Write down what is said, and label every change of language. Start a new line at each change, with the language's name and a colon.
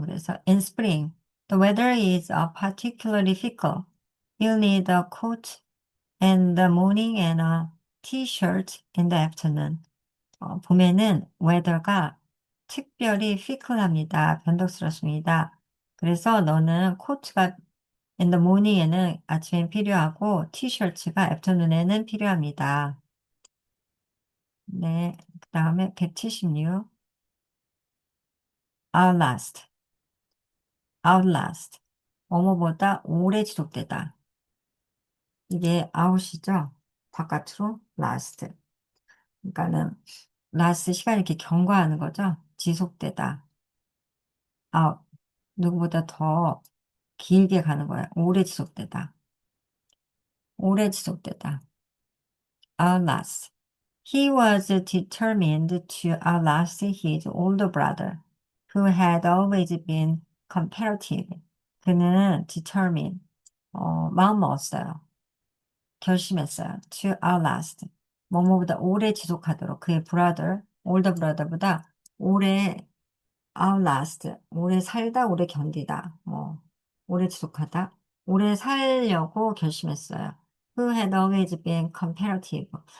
Korean: 그래서
English: in spring, the weather is particularly fickle. You'll need a coat in the morning and a t-shirt in the afternoon.
Korean: 봄에는 weather가 특별히 fickle합니다. 변덕스럽습니다. 그래서 너는 코트가
English: in the morning
Korean: 에는 아침에 필요하고 티셔츠가 afternoon에는 필요합니다. 네, 그 다음에 176 outlast 뭐뭐보다 오래 지속되다. 이게 out이죠. 바깥으로 last. 그러니까는 last 시간 이렇게 경과하는 거죠. 지속되다. 아, 누구보다 더 길게 가는 거야. 오래 지속되다. 오래 지속되다. outlast.
English: He was determined to outlast his older brother, who had always been competitive.
Korean: 그는 determined, 마음 먹었어요. 결심했어요.
English: To outlast.
Korean: 뭐뭐보다 오래 지속하도록 그의 brother,
English: older brother
Korean: 보다 오래 outlast. 오래 살다, 오래 견디다. 오래 지속하다. 오래 살려고 결심했어요.
English: Who had always been competitive.